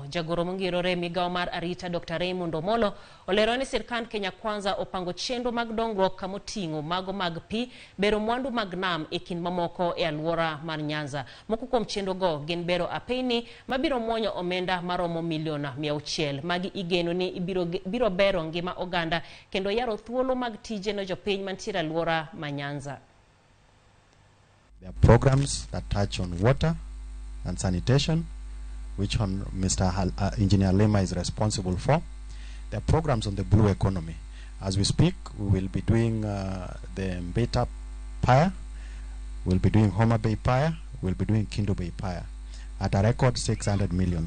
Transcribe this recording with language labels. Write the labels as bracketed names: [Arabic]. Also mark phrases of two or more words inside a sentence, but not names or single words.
[Luo (Kenya and Tanzania)] Jagoro mongirore migawo mar arita Dr. Raymond Omolo olero ni sirkand Kenya Kwanza opango chenro mag dongruok kamoting'o mago mag pi, bero mwandu mag nam e kind mamoko e alwora mar Nyanza. Moko kuom chenro go gin bero apeyni mabiro muonyo omenda maromo milion 600. Magi igeno ni biro bero ngima oganda kendo yaro thuolo mag tije no jopiny mantiere alwora ma Nyanza. [English] There are programs that touch on water and sanitation, which Engineer Lema is responsible for. There are programs on the blue economy. As we speak, we will be doing the Mbeta Pier, we'll be doing Homa Bay Pier, we'll be doing Kindo Bay Pier at a record 600 million.